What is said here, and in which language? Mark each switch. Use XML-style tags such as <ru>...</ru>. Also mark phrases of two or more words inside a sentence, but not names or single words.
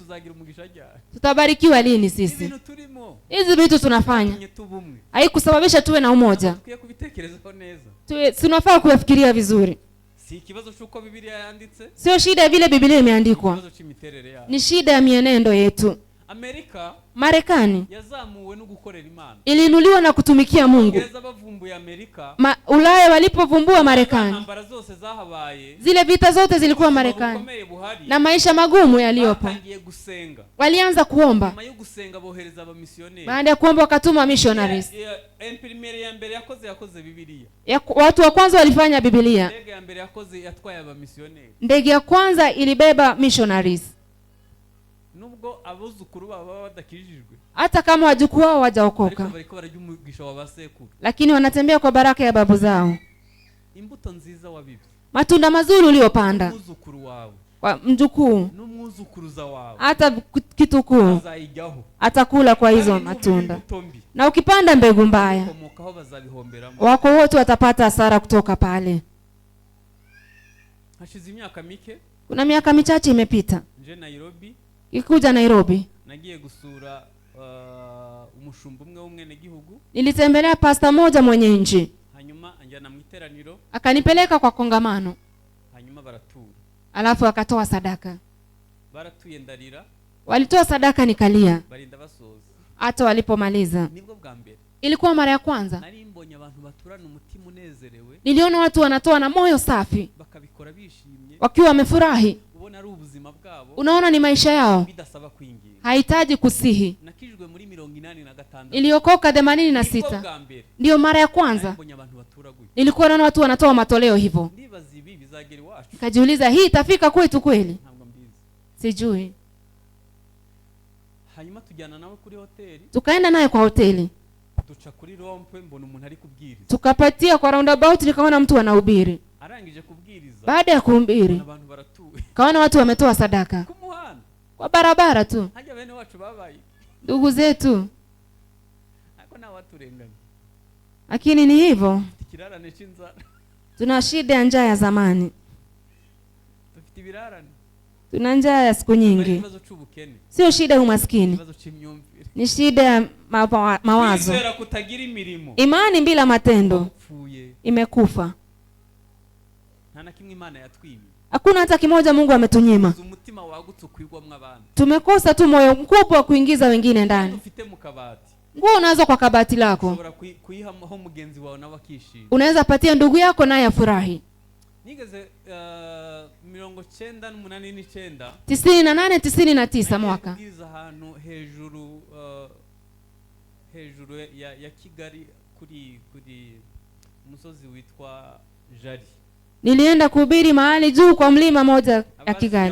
<sw>Tutabarikiwa lini sisi? Hizi vitu tunafanya haikusababisha tuwe na umoja. Tunafaa kufikiria vizuri. Sio shida vile Biblia imeandikwa. Ni shida ya mienendo yetu.</sw> <rw>Marekani yazamuwe no gukorera Imana,</rw> <sw>iliinuliwa na kutumikia Mungu. Ulaya walipovumbua Marekani, zile vita zote zilikuwa Marekani na maisha magumu yaliyopo. Walianza kuomba, baada ya kuomba wakatuma missionaries. Watu wa kwanza walifanya Biblia. Ndege ya kwanza ilibeba missionaries.</sw> <rw>Nubwo abuzukuru baba badakijijwe,</rw> <sw>hata kama wajukuu wao hawajaokoka, lakini wanatembea kwa baraka ya babu zao.</sw> <rw>Imbuto nziza wabibi,</rw> <sw>matunda mazuri uliopanda</sw> <rw>muzukuru wao,</rw> <sw>kwa mjukuu</sw> <rw>n'umuzukuruza wao,</rw> <sw>hata kitukuu atakula kwa hizo matunda. Na ukipanda mbegu mbaya, wako wote watapata hasara kutoka pale.</sw> <rw>Hashize imyaka mike,</rw> <sw>kuna miaka michache imepita,</sw> <rw>nje Nairobi,</rw> <sw>ikuja Nairobi,</sw> <rw>nagiye gusura umushumba umwe w'umwene gihugu.</rw> <sw>Nilitembelea pastor moja mwenye nchi,</sw> <rw>hanyuma anjana mu iteraniro,</rw> <sw>akanipeleka kwa kongamano,</sw> <rw>hanyuma baratura,</rw> <sw>alafu akatoa sadaka.</sw> <rw>Baratuye ndarira,</rw> <sw>walitoa sadaka nikalia,</sw> <rw>barinda basoza.</rw> <sw>Hata walipomaliza,</sw> <rw>nibwo bwa mbere,</rw> <sw>ilikuwa mara ya kwanza</sw> <rw>nari mbonye abantu baturana umutima unezerewe,</rw> <sw>niliona watu wanatoa na moyo safi,</sw> <rw>bakabikora bishimye,</rw> <sw>wakiwa wamefurahi.</sw> <rw>ubona ari ubuzima bwabo,</rw> <sw>unaona ni maisha yao,</sw> <rw>bidasaba kuingia,</rw> <sw>haitaji kusihi.</sw> <rw>nakijwe muri 86,</rw> <sw>iliokoka 86. Ndio mara ya kwanza nilikuwa naona watu wanatoa matoleo hivyo. Nikajiuliza, hii itafika kwetu kweli? Sijui.</sw> <rw>Hanyuma tujyana nawe kuri hoteli,</rw> <sw>tukaenda naye kwa hoteli,</sw> <rw>tuca kuri rompe, mbona umuntu ari kubwiriza,</rw> <sw>tukapatia kwa roundabout, nikaona mtu anahubiri.</sw> <rw>Arangije kubwiriza,</rw> <sw>baada ya kuhubiri kaona watu wametoa sadaka kwa barabara tu.</sw> <rw>Haja bene wacu babaye</rw> <sw>ndugu zetu, hakuna watu rengana, lakini ni hivyo.</sw> <rw>Kirarane chinzara,</rw> <sw>tuna shida ya njaa ya zamani,</sw> <rw>tufite birarane,</rw> <sw>tuna njaa ya siku nyingi. Sio shida ya umaskini, ni shida ya mawazo. Imani bila matendo imekufa. Hakuna hata kimoja Mungu ametunyima. Tumekosa tu moyo mkubwa wa kuingiza wengine ndani. Nguo unazo kwa kabati lako, unaweza patia ndugu yako naye afurahi.</sw> <rw>Nigeze 98</rw> <sw>99 mwaka</sw> <rw>ahantu hejuru ya Kigali kuri umusozi witwa Jari.</rw> <sw>Nilienda kuhubiri mahali juu kwa mlima moja ya Kigali.</sw>